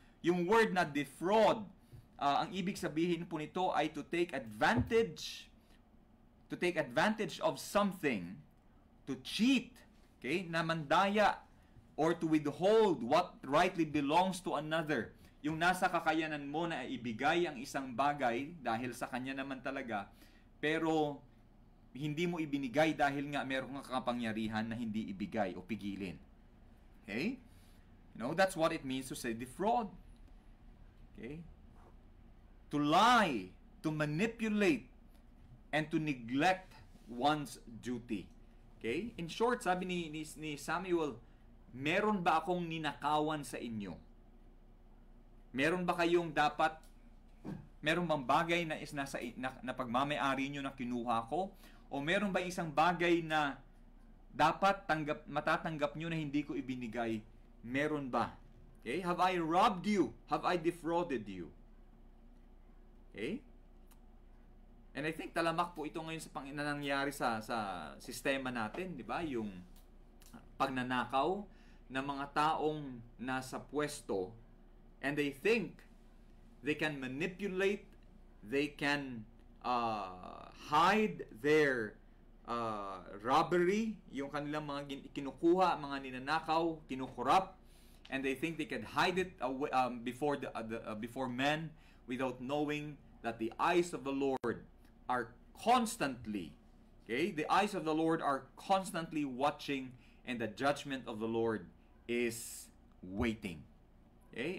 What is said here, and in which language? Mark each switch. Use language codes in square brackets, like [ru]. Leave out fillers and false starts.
[tl] Yung word na defraud, ang ibig sabihin po nito ay [en] to take advantage to take advantage of something, to cheat, okay, [tl] na mandaya, [en] or to withhold what rightly belongs to another. [tl] Yung nasa kakayanan mo na ibigay ang isang bagay dahil sa kanya naman talaga, pero hindi mo ibinigay dahil nga meron kang kapangyarihan na hindi ibigay o pigilin. Okay? [en] That's what it means to say defraud. Okay? To lie, to manipulate, and to neglect one's duty. [tl] Okay? [en] In short, [tl] sabi ni Samuel, meron ba akong ninakawan sa inyo? Meron ba kayong meron bang bagay na na pagmamay-ari nyo na kinuha ko? O meron ba isang bagay na dapat matatanggap nyo na hindi ko ibinigay? Meron ba? [en] Okay? Have I robbed you? Have I defrauded you? Okay? And I think [tl] talamak po ito ngayon sa nangyayari sa sistema natin, di ba? Yung pagnanakaw ng mga taong nasa pwesto, [en] and they think they can manipulate, they can hide their robbery, [tl] yung kanilang mga kinukuha, mga ninanakaw, kinukurap, [en] and they think they can hide it before men without knowing that the eyes of the Lord are constantly, okay, the eyes of the Lord are constantly watching, and the judgment of the Lord is waiting. Okay?